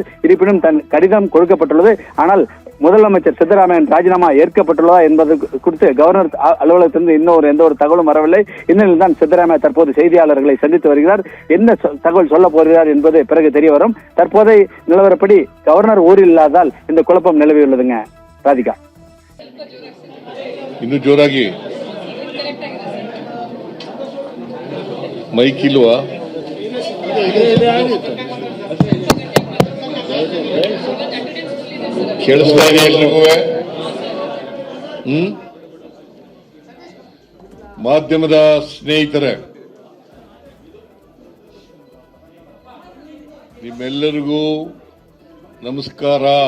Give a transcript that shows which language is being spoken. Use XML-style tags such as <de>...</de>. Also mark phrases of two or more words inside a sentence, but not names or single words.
<ta>இருப்பினும் தன் கடிதம் கொடுக்கப்பட்டுள்ளது. ஆனால் முதலமைச்சர் சித்தராமையன் ராஜினாமா ஏற்கப்பட்டுள்ளதா என்பது குறித்து கவர்னர் அலுவலகத்திலிருந்து எந்த ஒரு தகவலும் வரவில்லை. இந்நிலையில் தான் சித்தராமையா தற்போது செய்தியாளர்களை சந்தித்து வருகிறார். என்ன தகவல் சொல்ல போகிறார் என்பது பிறகு தெரிய வரும். தற்போதைய நிலவரப்படி கவர்னர் ஊரில் இல்லாதால் இந்த குழப்பம் நிலவியுள்ளதுங்க. ராதிகா,</ta> <kn>ಇನ್ನು ಜೋರಾಗಿ ಮೈಕ್ ಇಲ್ವಾ? ಕೇಳಿಸ್ತಾ ಇದೆ ಎಲ್ರಿಗೂ? ಮಾಧ್ಯಮದ ಸ್ನೇಹಿತರೆ, ನಿಮ್ಮೆಲ್ಲರಿಗೂ ನಮಸ್ಕಾರ.</kn>